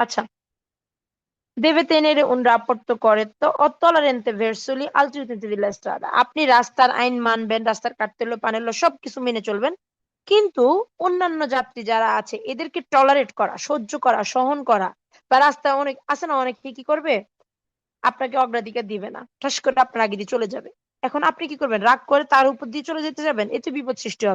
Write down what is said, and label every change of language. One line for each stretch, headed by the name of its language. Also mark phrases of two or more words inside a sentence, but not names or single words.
Bangla: আচ্ছা,
Italian: deve tenere un rapporto corretto o tollerante verso gli altri utenti della strada।
Bangla: আপনি রাস্তার আইন মানবেন, রাস্তার কার্তেল্য পানেল্য সবকিছু মেনে চলবেন, কিন্তু অন্যান্য যাত্রী যারা আছে এদেরকে টলারেট করা, সহ্য করা, সহন করা। বা রাস্তায় অনেক আছে না, অনেকে কি করবে, আপনাকে অগ্রাধিকার দিবে না, ঠাস করে আপনার আগে দিয়ে চলে যাবে। এখন আপনি কি করবেন, রাগ করে তার উপর দিয়ে চলে যেতে যাবেন, এতে বিপদ সৃষ্টি হবে।